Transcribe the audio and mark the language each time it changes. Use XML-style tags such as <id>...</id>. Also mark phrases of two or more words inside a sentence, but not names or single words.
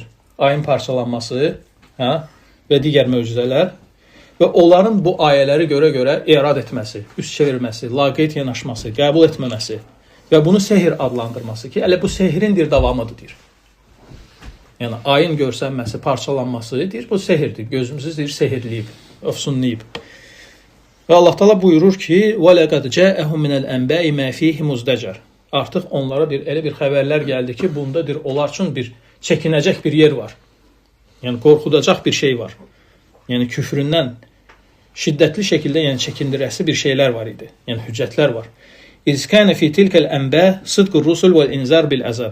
<az>Ayın parçalanması, və digər möcüzələr və onların bu ayələri görə irad etməsi, üst çevirməsi, laqeyd yanaşması, qəbul etməməsi və bunu sehr adlandırması ki, elə bu sehrin davamıdır deyir. Yəni ayın görsənməsi, parçalanması deyir, bu sehirdir. Gözümüzü deyir sehirləyib, öfsunlayıb. Və Allah Taala buyurur ki:</az> <ar>"ولقد جاءهم من الأنباء ما فيه مزدجر."</ar> <az>Artıq onlara deyir elə bir xəbərlər gəldi ki, bunda deyir onlar üçün bir çəkinəcək bir yer var. Yəni qorxudacaq bir şey var. Yəni küfründən şiddətli şəkildə yəni çəkindirəsi bir şeylər var idi. Yəni hüccətlər var.</az> <ar>إذ كان في تلك الأنباء صدق الرسل والإنذار بالعذاب.</ar>